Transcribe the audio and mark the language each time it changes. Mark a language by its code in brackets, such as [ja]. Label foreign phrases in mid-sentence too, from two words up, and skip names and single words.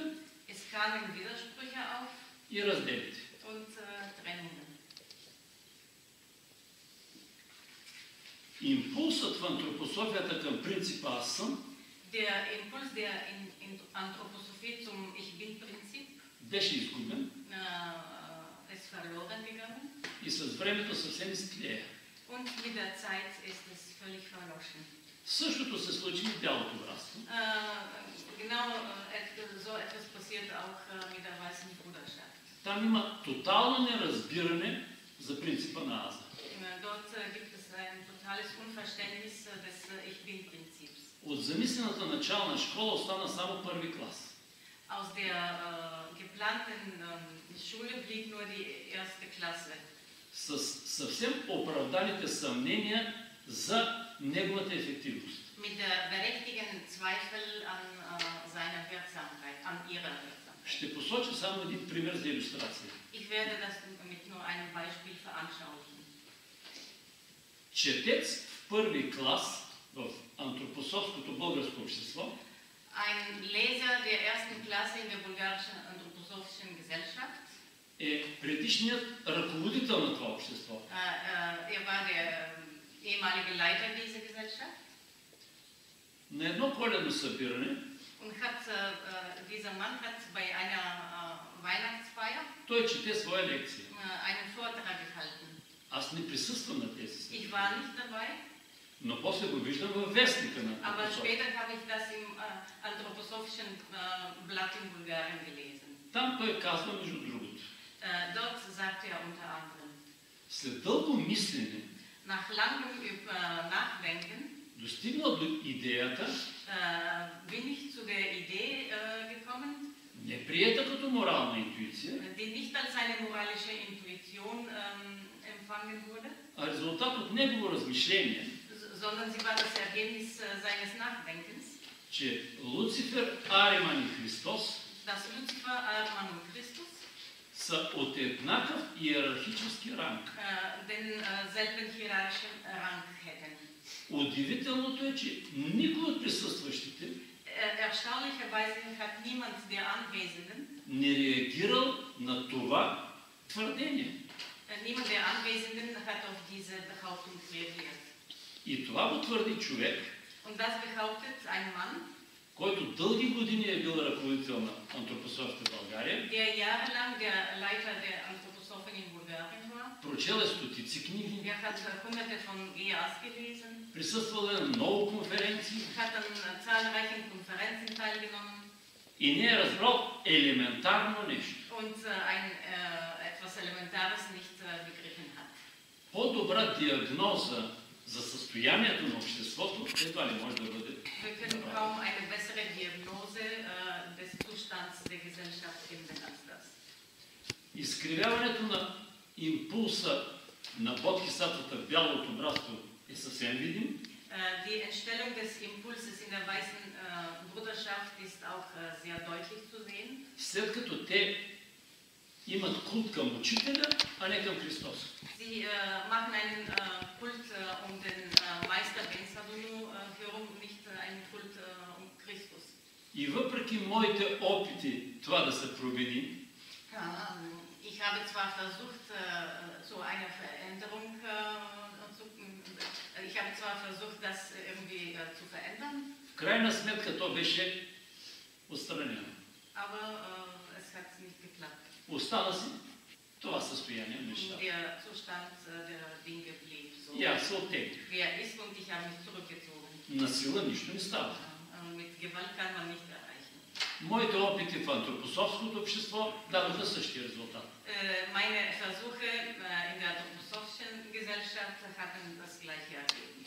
[de] Es kamen Widersprüche auf [bg] и разделите. [de] und Trennungen. [bg] Импулсът в антропософията към принципа аз съм [de] Der Impuls der Anthroposophie zum Ich Bin-Prinzip [bg] беше изгубен [de] ist verloren gegangen. [bg] и с времето съвсем изтлея. [de] Und mit der Zeit ist es völlig verloschen. [bg] Същото се случи и в бялото братство. [de] Genau so etwas passiert auch mit der Weißen Bruderschaft. [bg] Там има тотално неразбиране за принципа на аза. [de] Dort gibt es ein totales Unverständnis des Ich Bin-Prinzips. [bg] От замислената начална школа остана само първи клас. [de] Aus der geplanten Schule blieb nur die erste Klasse. [bg] С съвсем оправданите съмнения за неговата ефективност. [de] Mit der berechtigten Zweifel an seiner Wirksamkeit, an ihrer Wirksamkeit. [bg] Ще посоча само един пример за илюстрация. [de] Ich werde das mit nur einem Beispiel veranschaulichen. [bg] Четец в първи клас в антропософското българско общество [de] Ein Leser der ersten Klasse in der bulgarischen anthroposophischen Gesellschaft [bg] е предишният ръководител на това общество. [de] Er war der ehemalige Leiter dieser Gesellschaft. [bg] На едно коледно събиране [de] Und dieser Mann hat bei einer Weihnachtsfeier [bg] той чете своя лекция. [de] einen Vortrag gehalten. [bg] Аз не присъствам на тези [de] Ich [bg] събития. [de] war nicht dabei, [bg] Но после го виждам във вестника на [de] aber [bg] Антропософ. [de] später habe ich das im anthroposophischen Blatt in Bulgarien gelesen. [bg] Там той казва между другото. [de] Dort sagt er unter anderem, [bg] След дълго мислене, [de] nach langem Nachdenken [bg] достигнал до идеята, [de] bin ich zu der Idee gekommen, [bg] не приета като морална интуиция, [de] die nicht als eine moralische Intuition empfangen wurde, [bg] а резултат от негово размишление, [de] sondern sie war das Ergebnis seines Nachdenkens, [bg] че Луцифер, Ариман и Христос [de] dass Luzifer, Arman und Christus [bg] са от еднакъв иерархически ранг. [de] denselben hierarchischen Rang hätten. [bg] Удивителното е, че никой от присъстващите [de] Erstaunlicherweise hat niemand der Anwesenden, [bg] не реагирал на това твърдение. [de] niemand der Anwesenden hat auf diese Behauptung reagiert. [bg] И това го твърди човек, [de] Und das behauptet ein Mann, [bg] който дълги години е бил ръководител на антропософията в България, [de] der jahrelang der Leiter der Anthroposophen in Bulgarien war. [bg] прочел е стотици книги, [de] Er hat hunderte von GAs gelesen, [bg] присъствал е на много конференции [de] hat an zahlreichen Konferenzen teilgenommen [bg] и не е разбрал елементарно нещо. [de] und etwas Elementares nicht begriffen hat. [bg] По-добра диагноза за състоянието на обществото едва ли може да бъде. [de] Wir können kaum eine bessere Diagnose des Zustands der Gesellschaft finden als das. [bg] Изкривяването на импулса на бодхисаттвата в бялото братство е съвсем видим. [de] Die Entstellung des Impulses in der weißen Bruderschaft ist auch sehr deutlich zu sehen. [bg] След като те имат култ към учителя, а не към Христос. [de] Sie machen einen Kult den Meister Ben Sadhguru herum, nicht einen Kult Christus. [bg] И въпреки моите опити това да се промени, [de] Ich habe zwar versucht, zu einer Veränderung das irgendwie zu verändern, [bg] в крайна сметка то беше отстранено. [de] aber es hat nicht geklappt. [bg] Остана си това състояние на нещата. [de] Der Zustand der Dinge blieb so. [bg] И аз се оттеглих. [de] Wie er ist und ich habe mich zurückgezogen. [bg] На сила нищо не става. [de] Mit Gewalt kann man nicht erreichen. [bg] Моите опити в антропософското общество дадоха същия резултат. [de] Meine Versuche in der anthroposophischen Gesellschaft hatten das gleiche Ergebnis.